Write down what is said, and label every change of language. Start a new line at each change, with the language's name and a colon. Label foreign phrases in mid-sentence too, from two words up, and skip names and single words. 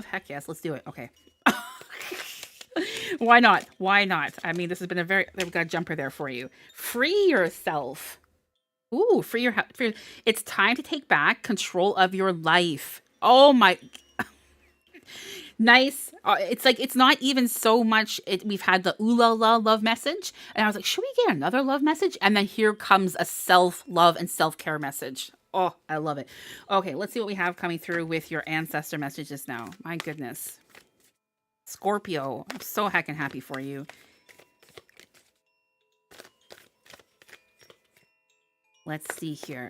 English: Heck yes, let's do it. Okay. Why not? Why not? I mean, this has been we've got a jumper there for you. Free yourself. Ooh, it's time to take back control of your life. Oh my. Nice. It's like, it's not even so much. We've had the ooh la la love message, and I was like, should we get another love message? And then here comes a self-love and self-care message. Oh, I love it. Okay, let's see what we have coming through with your ancestor messages now. My goodness. Scorpio, I'm so heckin' happy for you. Let's see here.